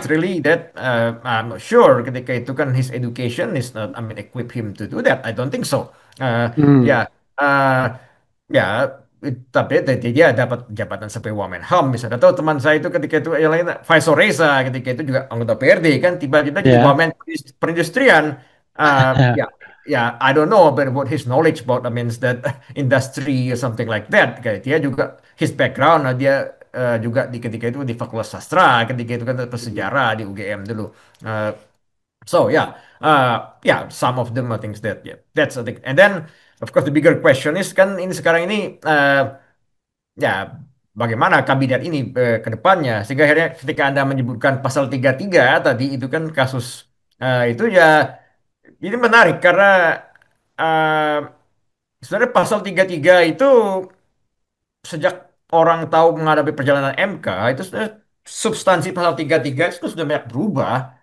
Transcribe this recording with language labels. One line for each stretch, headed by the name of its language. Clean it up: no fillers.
English: rights really that I'm not sure
Indonesian: ketika itu kan
English: his education is not I mean equip him to do that I don't think so. hmm,
Indonesian: Ya uh, ya tapi dia dapat jabatan sebagai Wamenham misalnya atau teman saya itu ketika itu yang lain Faisal Reza ketika itu juga anggota PRD kan tiba-tiba jadi ya, Wamen perindustrian. Ya ya
English: I don't know about his knowledge about I mean that industry or something like that
Indonesian: kayak dia juga
English: his background
Indonesian: dia juga di ketika itu di Fakultas Sastra ketika itu kan sejarah di UGM dulu.
English: Uh, So yeah, some of them are things that yeah, that's I think. And then of course the bigger question is
Indonesian: kan ini sekarang ini ya bagaimana kabinet ini ke depannya sehingga akhirnya ketika Anda menyebutkan pasal 33 tadi itu kan kasus itu ya ini menarik karena uh, sebenarnya pasal 33 itu sejak orang tahu menghadapi perjalanan MK itu sudah substansi pasal 33 itu sudah banyak berubah.